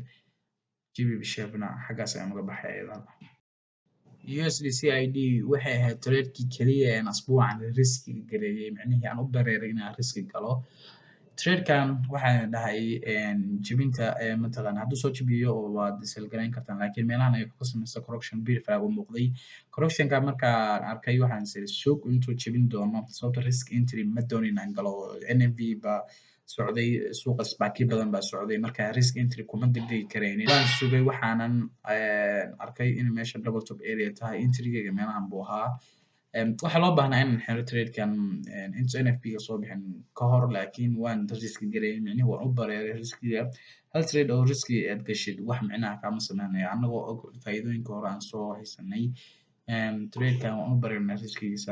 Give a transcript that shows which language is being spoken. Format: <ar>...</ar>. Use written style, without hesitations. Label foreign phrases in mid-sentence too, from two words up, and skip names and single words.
<so>GBP Chefna xaggaas ayaan uga baxay iyadana. USD-CID waxay ahayd trade-kii keliya ee aan asbuucan riski gareeyay macnihii aan u dareeray inaan riski galo. Tradekan waxaan dhahay jabinta mataqaana hadduu soo jabiyo waad sell garayn kartaan laakiin meelahan ay ka samaysa</so> <en>correction bear flag</en> <so>u muuqday. Correctionka markaan arkay waxaan is suuq intuu jabin doono sababtoo</so> <en>risk entry</en> <so>ma doonin inaan galo NMV ba socday suuqa SPAC badan baa socday marka</so> <en>risk entry</en> <so>kuma degdegi karaynin. Waan sugay waxaanan arkay in meesha</so> <en>double top area</en> <so>tahay entry-gayga meelahan buu ahaa. Waxaa loo baahnaa inaan xiro tradekan inta NFP-ga soo bixin ka hor laakiin waan riski gareeyay macnihi waan u bareeray riskiga. Hal trade oo riski aad gashid wax micnaha kaama sameynayo annagoo og faa'iidooyinka hore aan soo haysanay trade-kan waan u baranay riskigiisa.</so>